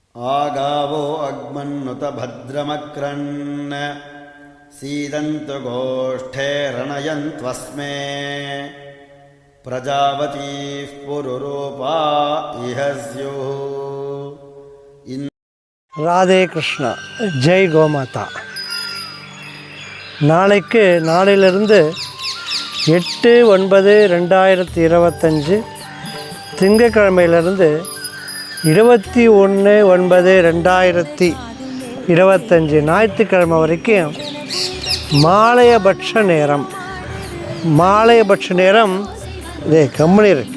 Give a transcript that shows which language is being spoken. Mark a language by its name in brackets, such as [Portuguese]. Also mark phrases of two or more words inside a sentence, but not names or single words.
[Sanskrit] आगावो अग्मन्नुत भद्रमक्रन् सीदन्तु गोष्ठे रणयन्त्वस्मे प्रजावतीः पुरुरूपा इह स्युः. [Tamil] ராதே கிருஷ்ணா. ஜெய் கோமாதா. நாளையிலிருந்து 8/9/2025 திங்கட்கிழமையிலிருந்து 21/9/2025 ஞாயிற்றுக்கிழமை வரைக்கும் மாலையபட்ச நேரம் கம்பெனி இருக்கு.